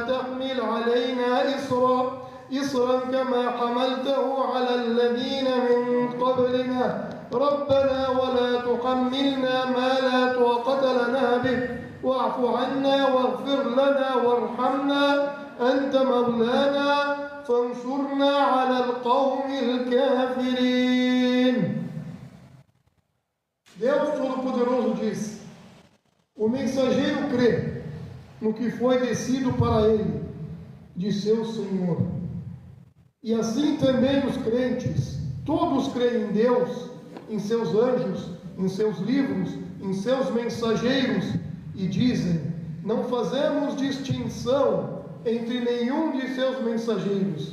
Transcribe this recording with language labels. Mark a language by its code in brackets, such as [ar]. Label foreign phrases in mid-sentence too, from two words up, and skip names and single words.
[ar] تحمل علينا إصرا كما حملته على الذين من قبلنا ربنا ولا تحملنا ما لا طاقة لنا به واعف عنا واغفر لنا وارحمنا أنت مولانا فانصرنا على القوم الكافرين. [pt] Deus Todo-Poderoso diz: o mensageiro crê no que foi descido para ele de seu Senhor. E assim também os crentes, todos creem em Deus, em seus anjos, em seus livros, em seus mensageiros, e dizem: não fazemos distinção entre nenhum de seus mensageiros.